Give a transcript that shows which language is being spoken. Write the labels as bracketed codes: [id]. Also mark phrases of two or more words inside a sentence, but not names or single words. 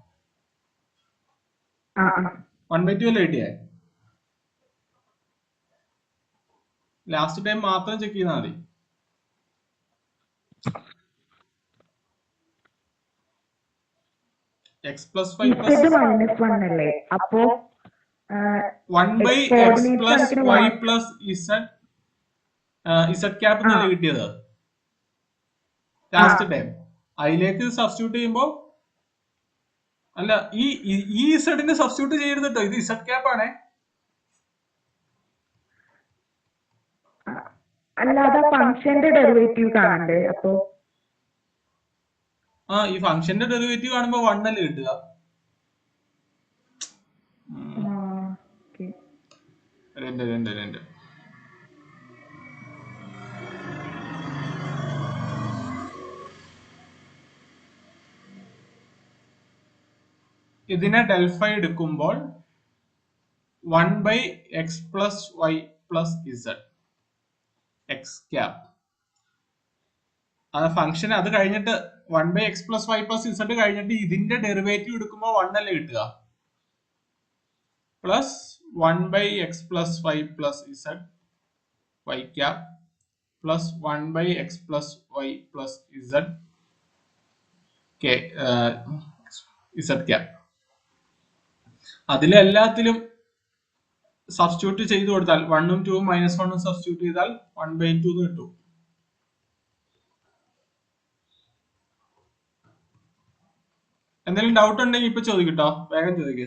[ml] 1/2 അല്ലേ കിട്ടിയേ? [en] last time [ml] മാത്രം ചെക്ക് ചെയ്താൽ മതി. [en] x plus 5 plus [ml] -1 അല്ലേ? അപ്പോ [en] 1/x plus y plus z cap [ml] എന്നല്ലേ കിട്ടിയത് [en] last time? [ml] അതിലേക്ക് സബ്സ്റ്റിറ്റ്യൂട്ട് ചെയ്യുമ്പോ അല്ല, ഈ ഇസഡിനെ സബ്സ്റ്റിറ്റ്യൂട്ട് ചെയ്യരുത് കേട്ടോ, ഇത് [en] z cap [ml] ആണേ. അല്ലാതെ ഫംഗ്ഷന്റെ ഡെറിവേറ്റീവ് കാണണ്ടേ? അപ്പോ ഈ ഫംഗ്ഷന്റെ ഡെറിവേറ്റീവ് കാണുമ്പോ 1 അല്ലേ കിട്ടുക? രണ്ട് ഇതിനെ ഡെൽഫൈ എടുക്കുമ്പോൾ [en] 1/x plus y plus z x cap function. [ml] അത് കഴിഞ്ഞിട്ട് [en] 1/x plus y plus z [ml] കഴിഞ്ഞിട്ട് ഇതിന്റെ ഡെറിവേറ്റീവ് എടുക്കുമ്പോൾ 1 അല്ലേ കിട്ടുക? [en] പ്ലസ് 1/x plus y plus z y cap plus 1/x plus y plus z z cap. [ml] അതിലെല്ലാത്തിലും സബ്സ്റ്റിറ്റ്യൂട്ട് ചെയ്ത് കൊടുത്താൽ 1ഉം 2ഉം -1ഉം സബ്സ്റ്റിറ്റ്യൂട്ട് ചെയ്താൽ 1/2 കിട്ടും. എന്തെങ്കിലും ഡൗട്ട് ഉണ്ടെങ്കിൽ ഇപ്പൊ ചോദിക്കട്ടോ, വേഗം ചോദിക്കുക.